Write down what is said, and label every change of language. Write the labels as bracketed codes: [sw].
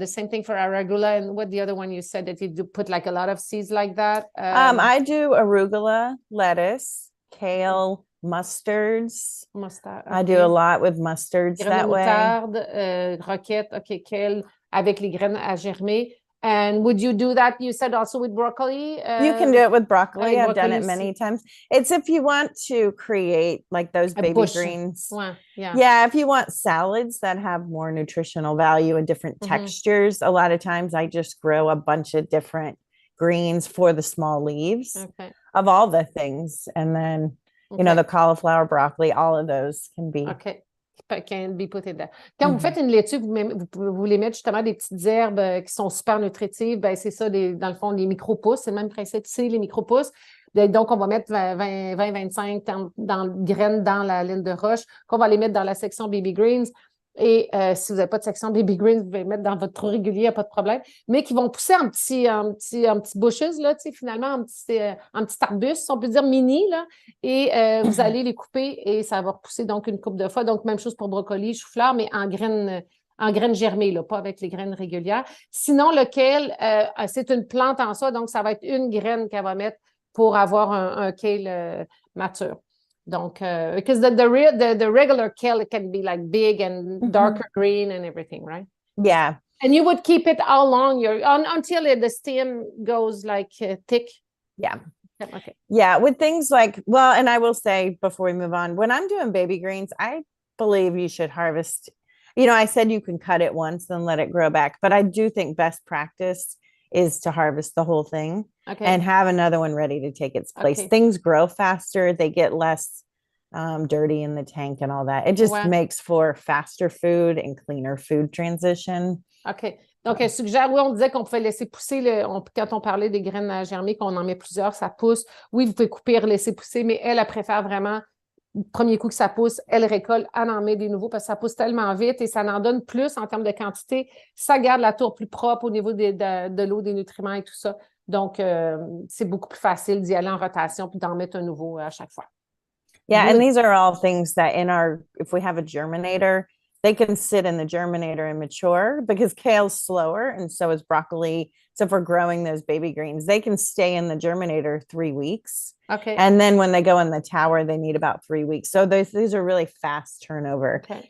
[en] The same thing for arugula, and what the other one you said that you do put like a lot of seeds like that? I do arugula, lettuce, kale, mustards. Mustard. I do a lot with mustards [fr] Graines [en] that [fr] de [en] way. [fr] moutarde, roquette, okay, kale, avec les graines à germer. [en] And would you do that? You said also with broccoli? You can do it with broccoli. I've done it broccoli many times. It's if you want to create like those a baby bush. greens. Ouais, yeah. Yeah, if you want salads that have more nutritional value and different textures, a lot of times I just grow a bunch of different greens for the small leaves of all the things. And then, you know, the cauliflower, broccoli, all of those can be. Okay. Can be put in there. [fr] Quand vous faites une laitue, vous voulez mettre justement des petites herbes qui sont super nutritives, ben c'est ça, dans le fond, les micro-pousses, c'est le même principe, c'est les micro-pousses. Donc, on va mettre 20-25 graines dans la ligne de roche, qu'on va les mettre dans la section baby greens. Et si vous n'avez pas de section baby greens, vous pouvez les mettre dans votre trou régulier, il n'y a pas de problème. Mais qui vont pousser en petits bushes, là, finalement, en petits arbustes, on peut dire mini, là. Et vous allez les couper et ça va repousser donc une couple de fois. Donc, même chose pour brocoli, chou-fleur, mais en graines germées, là, pas avec les graines régulières. Sinon, le kale, c'est une plante en soi, donc ça va être une graine qu'elle va mettre pour avoir un kale mature. [en] Donc, because the regular kale can be like big and darker green and everything, right? Yeah. And you would keep it all along until the stem goes like thick? Yeah. Okay. Yeah, with things like, well, and I will say before we move on, when I'm doing baby greens, I believe you should harvest. You know, I said you can cut it once and let it grow back, but I do think best practice is to harvest the whole thing and have another one ready to take its place. Things grow faster, they get less dirty in the tank and all that. It just makes for faster food and cleaner food transition. OK. [fr] Donc, elle suggère, oui, on disait qu'on pouvait laisser pousser, quand on parlait des graines à germer, qu'on en met plusieurs, ça pousse. Oui, vous pouvez couper, laisser pousser, mais elle préfère vraiment, le premier coup que ça pousse, elle récolte, elle en met des nouveaux parce que ça pousse tellement vite et ça en donne plus en termes de quantité. Ça garde la tour plus propre au niveau de l'eau, des nutriments et tout ça. Donc, c'est beaucoup plus facile d'y aller en rotation puis d'en mettre un nouveau à chaque fois. [en] Yeah, and these are all things that if we have a germinator, they can sit in the germinator and mature because kale's slower and so is broccoli. So if we're growing those baby greens, they can stay in the germinator 3 weeks. Okay. And then when they go in the tower, they need about 3 weeks. So these are really fast turnover. Okay.